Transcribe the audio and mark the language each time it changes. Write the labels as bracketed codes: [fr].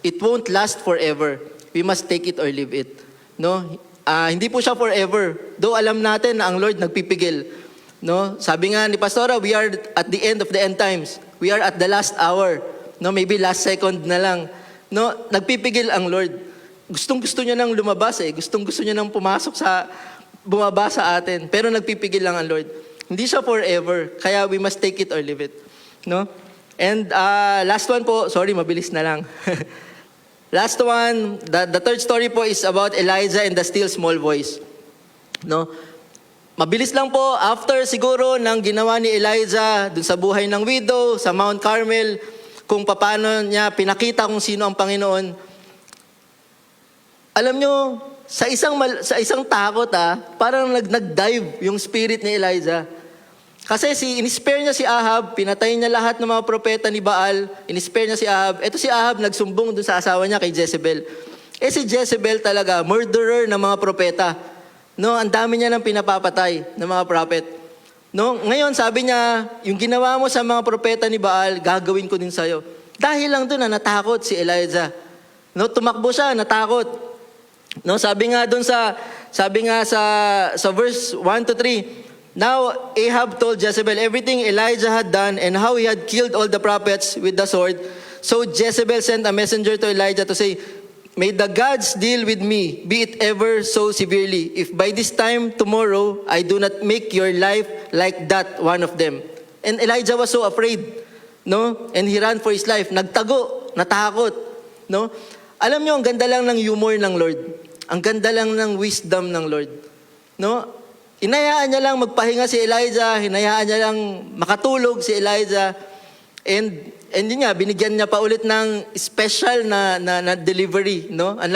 [en] It won't last forever. We must take it or leave it. [tl] No? Hindi po siya forever. Though alam natin na ang Lord nagpipigil. No? [en] Sabi nga ni Pastora, we are at the end of the end times. We are at the last hour. No, maybe last second [tl] na lang. No, nagpipigil ang Lord. Gustong-gusto niya nang lumabas eh. Gustong-gusto niya nang bumaba sa atin. Pero nagpipigil lang ang Lord. Hindi siya forever. [en] Kaya we must take it or leave it. No? And last one po, sorry, [tl] mabilis na lang. [en] Last one, the third story po is about Elijah and the still small voice. No? [tl] Mabilis lang po, after siguro ng ginawa ni Elijah dun sa buhay ng widow, sa Mount Carmel, kung paano niya pinakita kung sino ang Panginoon. Alam nyo, sa isang takot parang nag-dive yung spirit ni Elijah. Kasi in-spare niya si Ahab, pinatay niya lahat ng mga propeta ni Baal, in-spare niya si Ahab. Ito si Ahab nagsumbong dun sa asawa niya kay Jezebel. Si Jezebel talaga, murderer ng mga propeta. No, ang dami niya nang pinapapatay ng mga prophet. No, ngayon sabi niya, yung ginawa mo sa mga propeta ni Baal, gagawin ko din sa'yo. Dahil lang doon na natakot si Elijah. No, tumakbo siya, natakot. [en] No, [tl] sabi nga sa [en] verse 1 to 3, now Ahab told Jezebel everything Elijah had done and how he had killed all the prophets with the sword. So Jezebel sent a messenger to Elijah to say, may the gods deal with me, be it ever so severely, if by this time tomorrow I do not make your life like that one of them. And Elijah was so afraid, no? And he ran for his life. [tl] Nagtago, natakot, [en] no? [tl] Alam niyo, ang ganda lang ng humor ng Lord. Ang ganda lang ng wisdom ng Lord, no? Hinayaan niya lang magpahinga si Elijah, hinayaan niya lang makatulog si Elijah, and yun nga, binigyan niya pa ulit ng special na delivery, no?